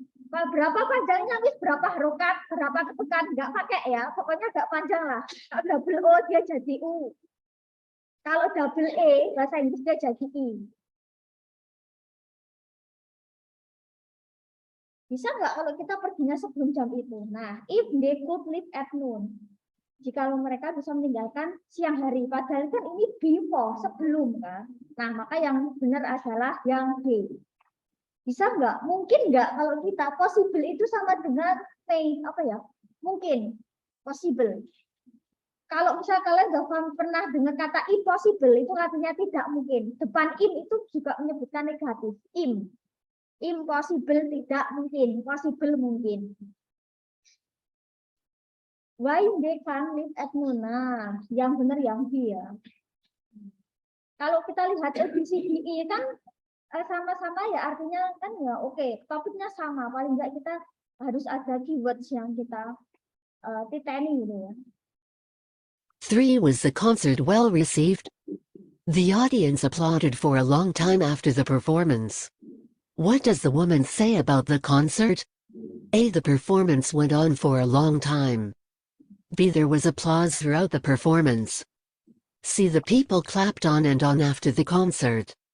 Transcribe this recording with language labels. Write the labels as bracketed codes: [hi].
[id] Berapa panjangnya, wis berapa harokat, berapa ketukan, enggak pakai ya. Pokoknya enggak panjang lah. Kalau double O dia jadi U. Kalau double E, bahasa Inggris dia jadi I. Bisa nggak kalau kita perginya sebelum jam itu? [en] Nah, if they could leave at noon. [id] Jika mereka bisa meninggalkan siang hari. Padahal kan ini before, sebelum kan. Nah, maka yang benar adalah yang B. Bisa nggak? Mungkin nggak kalau kita possible itu sama dengan may, apa ya? Mungkin, possible. Kalau misal kalian nggak pernah dengar kata impossible, itu artinya tidak mungkin. Depan im itu juga menyebutkan negatif. Impossible tidak mungkin, possible mungkin. [en] Why they can't live at noon? [id] Nah, yang benar yang B ya. Kalau kita lihat ABCDE kan sama-sama ya artinya kan ya oke, topiknya sama. Paling enggak kita harus ada keywords yang kita titeni gitu ya. [en] 3 was the concert well received? The audience applauded for a long time after the performance. What does the woman say about the concert? A, the performance went on for a long time. B, there was applause throughout the performance. C, the people clapped on and on after the concert.